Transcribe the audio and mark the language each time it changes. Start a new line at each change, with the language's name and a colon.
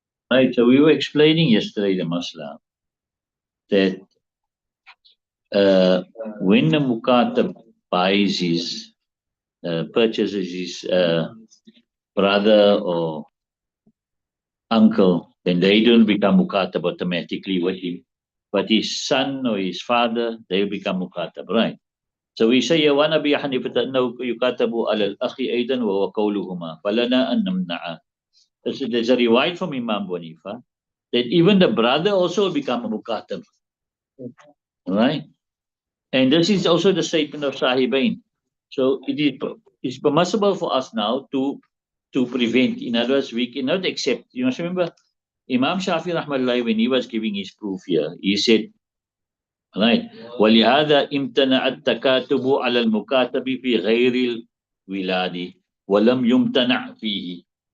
English: Right, so we were explaining yesterday the masla that uh, when the mukatab buys his, purchases his brother or uncle, then they don't become mukatab automatically with him. But his son or his father, they become mukatab, right?
Arabic: So we say, وَنَا أبي حنيفة أنه يكاتب على الأخ أيضا وهو قولهما فلنا أن نمنع.
English: So there's a riwayat from Imam Abu Hanifa that even the brother also will become a mukatab, right? And this is also the statement of Sahibain. So it's permissible for us now to prevent. In other words, we cannot accept. You must remember Imam Shafi Rahmallah when he was giving his proof here, he said, right,
Arabic: وَلِهَذَا امْتَنَعَ التَّكَاتُبُ عَلَى الْمُكَاتَبِ فِي غَيْرِ الْوِلَادِ وَلَمْ يُمْتَنَعْ فِيهِ.